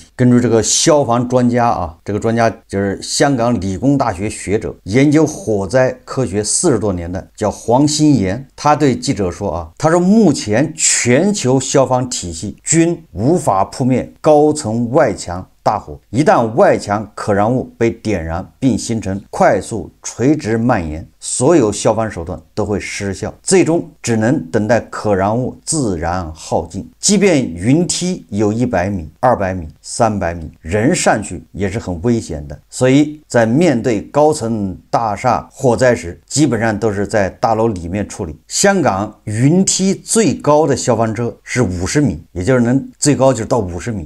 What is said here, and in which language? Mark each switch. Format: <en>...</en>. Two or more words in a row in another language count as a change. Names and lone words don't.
<zh>根據這個消防專家這個專家就是香港理工大學學者，研究火災科學40多年的叫黃新岩，他對記者說他說目前全球消防體系均無法扑滅高層外牆大火，一旦外牆可燃物被點燃並形成快速垂直蔓延，所有消防手段都會失效，最終只能等待可燃物自然耗盡。即便雲梯有100米、200米、300米，人上去也是很危險的。所以在面對高层大廈火災時，基本上都是在大樓裡面處理。香港雲梯最高的消防車是50米，也就是最高就是到50米。</zh>